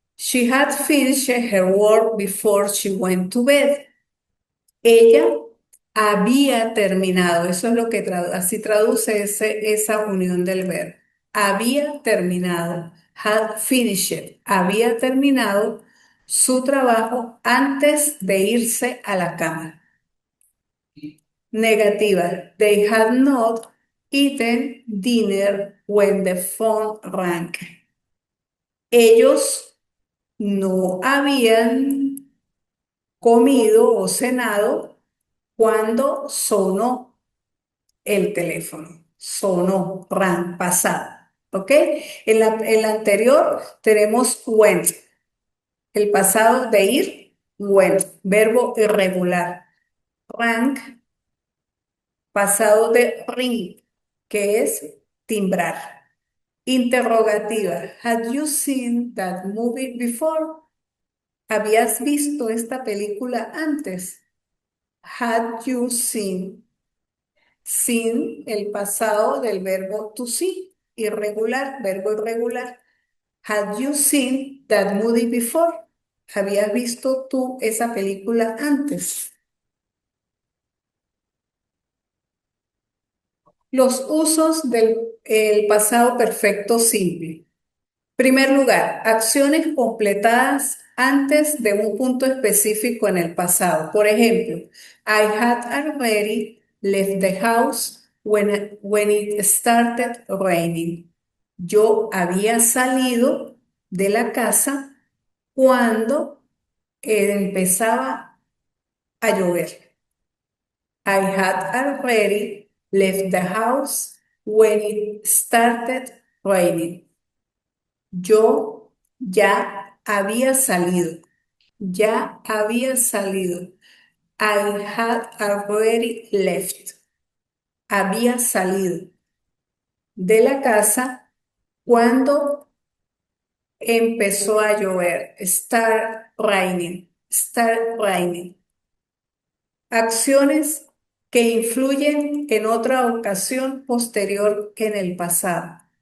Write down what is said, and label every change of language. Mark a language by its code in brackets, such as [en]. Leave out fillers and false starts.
[en] She had finished her work before she went to bed. [es] Ella había terminado. Eso es lo que así traduce esa unión del verbo. Había terminado. [en] Had finished. [es] Había terminado su trabajo antes de irse a la cama. Negativa. [en] They had not eaten dinner when the phone rang. [es] Ellos no habían comido o cenado cuando sonó el teléfono. Sonó, ran, pasado. ¿Ok? En la anterior tenemos went, el pasado de ir, went, verbo irregular. Rang, pasado de ring, que es timbrar. Interrogativa. [en] Had you seen that movie before? [es] ¿Habías visto esta película antes? [en] Had you seen? [es] Seen, el pasado del verbo to see, irregular, verbo irregular. [en] Had you seen that movie before? [es] ¿Habías visto tú esa película antes? Los usos del el pasado perfecto simple. Primer lugar, acciones completadas antes de un punto específico en el pasado. Por ejemplo, [en] I had already left the house when it started raining. [es] Yo había salido de la casa cuando empezaba a llover. [en] I had already left the house when it started raining. [es] Yo ya había salido, ya había salido. [en] I had already left. [es] Había salido de la casa cuando empezó a llover. [en] Start raining, start raining. [es] Acciones que influyen en otra ocasión posterior en el pasado.